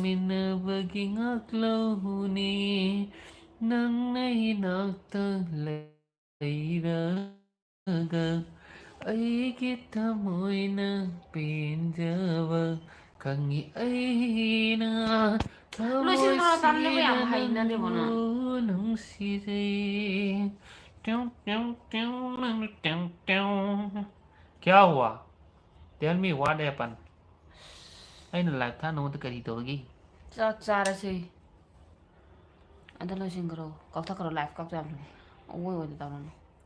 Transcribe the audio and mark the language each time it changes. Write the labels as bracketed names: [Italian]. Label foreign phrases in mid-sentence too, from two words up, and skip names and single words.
[Manipuri] ꯍꯤꯡꯃꯤꯟꯅꯕꯒꯤ ꯉꯥꯛꯂꯧꯅꯤ ꯅꯪꯅ ꯏꯅꯥꯛꯇ ꯂꯩꯔꯒ ꯑꯩꯒꯤ ꯊꯃꯣꯏꯅ ꯄꯦꯟꯖꯕ ꯈꯪꯉꯤ ꯑꯩꯅ ꯂꯣꯏꯁꯤꯟꯈ꯭ꯔꯣ ꯇꯥꯅꯤꯡꯗꯦꯕ ꯊꯃꯣꯏꯁꯤꯅ ꯌꯥꯝ ꯍꯩꯅꯗꯦꯕ ꯅꯪꯕꯨ ꯅꯪ ꯅꯨꯡꯁꯤꯖꯩ ट्यों ट्यों ट्यों ट्यों ट्यों [Hindi] क्या हुआ [English] tell me what happen [Manipuri] ꯑꯩꯅ ꯂꯥꯏꯚ ꯊꯥ ꯅꯉꯣꯟꯗ ꯀꯔꯤ ꯇꯧꯔꯒꯦ ꯆꯥꯛ ꯆꯥꯔꯁꯤ ꯑꯗ ꯂꯣꯏꯁꯤꯟꯈ꯭ꯔꯣ ꯀꯛꯊꯠꯈ꯭ꯔꯣ ꯂꯥꯏꯐ ꯀꯛꯆꯕꯅꯤ ꯑꯋꯣꯏ ꯑꯣꯏꯗ ꯇꯧꯔꯅꯨ